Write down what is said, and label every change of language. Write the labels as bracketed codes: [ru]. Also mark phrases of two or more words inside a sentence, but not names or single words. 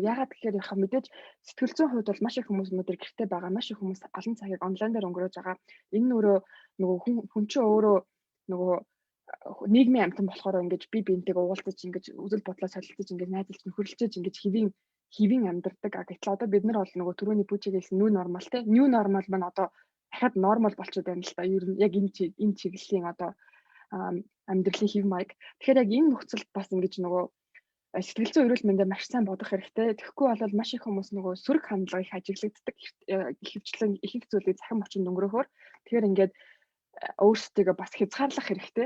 [mn] Ягаад гэхээр яхаа мэдээж сэтгэл зүйн хувьд бол маш их хүмүүс өнөөдөр гэртээ байгаа. Маш их хүмүүс олон цагийг онлайн дээр өнгөрөөж байгаа. Энэ нөгөө хүн чинь өөрөө нөгөө нийгмийн амьтан болохоор ингэж би биентэйгээ уулзаж ингэж үзэл бодлоо солилцож ингэж найзалж нөхөрлөж ингэж хэвийн амьдардаг. Гэтэл одоо бид нар бол нөгөө түрүүний бүчиг хэлсэн [en] new normal [mn] те [en] new normal [mn] маань одоо дахиад нормал болчиход байна л да. Ер нь яг энэ чиглэлийн одоо амьдралын хэв маяг. Тэгэхээр яг энэ нөхцөлд бас ингэж нөгөө сэтгэл зүйн эрүүл мэндээр маш сайн бодох хэрэгтэй. Тэгэхгүй бол маш их хүмүүс нөгөө сөрөг хандлага их ажиглагддаг. Ихэвчлэн их зүйлийг захим орчинд өнгөрөхөөр тэгэхээр ингээд өөрсдөө бас хязгаарлах хэрэгтэй.